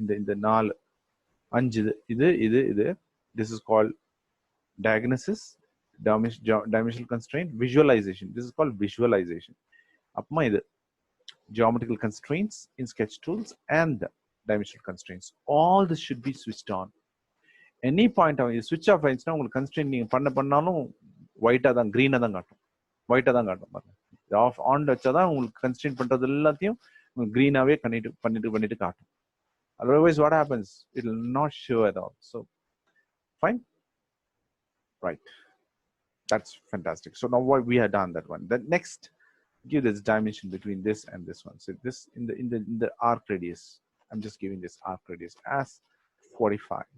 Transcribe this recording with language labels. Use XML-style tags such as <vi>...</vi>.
<en>இந்த 4 5 இது this is called diagnosis, dimensional constraint, visualization. This is called visualization. அப்பமா இது geometrical constraints in sketch tools and dimensional constraints. All this should be switched on.</en> <ta>Any point of switch off ஆயிடுச்சுன்னா உங்களுக்கு constraint நீங்க பண்ணாலும் ஒயிட்டா தான், green-ஆ தான் காட்டும், ஒயிட்டா தான் காட்டும் பாருங்க. ஆஃப் ஆன் வச்சாதான் உங்களுக்கு constraint பண்றது எல்லாத்தையும் green-ஆவே பண்ணிட்டு காட்டும்.</ta> <en>Otherwise what happens, it will not show at all. So fine, right, that's fantastic. So now what we have done that one. Then next, give this dimension between this and this one. So this in the arc radius, I'm just giving this arc radius as 45.</en>